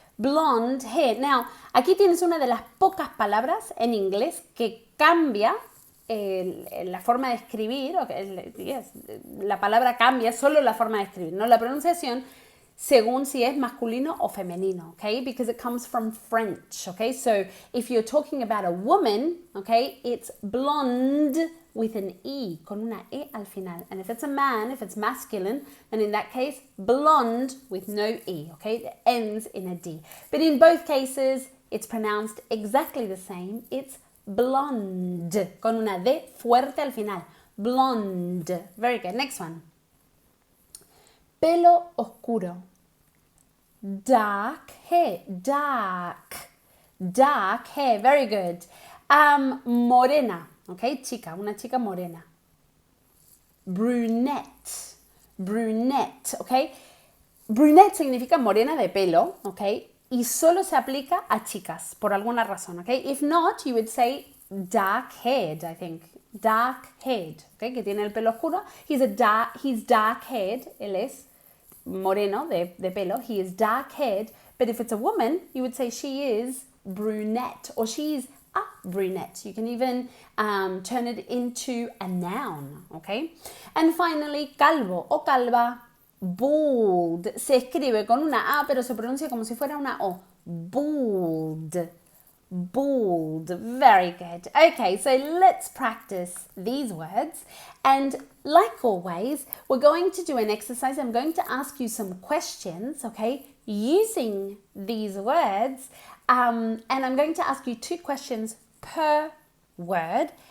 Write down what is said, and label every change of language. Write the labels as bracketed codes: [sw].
[en] Blonde hair. [es] Now, aquí tienes una de las pocas palabras en inglés que cambia la forma de escribir. Yes, la palabra cambia, solo la forma de escribir, no la pronunciación, según si es masculino o femenino, okay? [en] Because it comes from French, okay? So if you're talking about a woman, okay, it's blonde with an E, [es] con una E al final. [en] And if it's a man, if it's masculine, then in that case, blonde with no E, okay? It ends in a D. But in both cases, it's pronounced exactly the same. It's blonde, [es] con una D fuerte al final. [en] Blonde. Very good. Next one. [es] Pelo oscuro. [en] Dark hair. Dark hair. Very good. Morena. Okay, chica. [es] Una chica morena. [en] Brunette. Okay. [es] Brunette significa morena de pelo. Okay. Y solo se aplica a chicas por alguna razón. [en] Okay. If not, you would say dark-haired, I think. Dark-haired, okay, [es] que tiene el pelo oscuro. [en] He's dark-haired, [es] él es moreno de pelo. [en] He is dark-haired. But if it's a woman, you would say she is brunette or she's a brunette. You can even turn it into a noun, okay? And finally, [es] calvo o calva, [en] bald. [es] Se escribe con una A, pero se pronuncia como si fuera una O. [en] Bald. Bald. Very good. Okay, so let's practice these words. And like always, we're going to do an exercise. I'm going to ask you some questions, okay, using these words. And I'm going to ask you 2 questions per word.